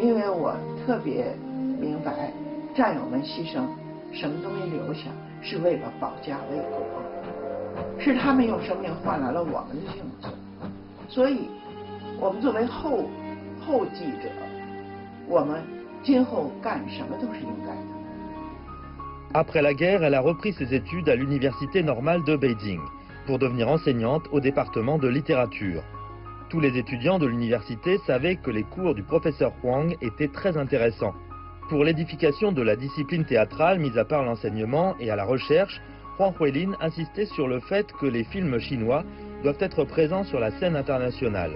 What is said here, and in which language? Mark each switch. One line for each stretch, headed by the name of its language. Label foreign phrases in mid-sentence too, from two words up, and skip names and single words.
Chinese: 因为我特别明白，战友们牺牲，什么东西留下，是为了保家卫国，是他们用生命换来了我们的幸存。所以，我们作为后继者，我们今后干什么都是应该的。
French: Après la guerre, elle a repris ses études à l'université normale de Beijing pour devenir enseignante au département de littérature. Tous les étudiants de l'université savaient que les cours du professeur Huang étaient très intéressants. Pour l'édification de la discipline théâtrale, mise à part l'enseignement et à la recherche, Huang Huilin insistait sur le fait que les films chinois doivent être présents sur la scène internationale.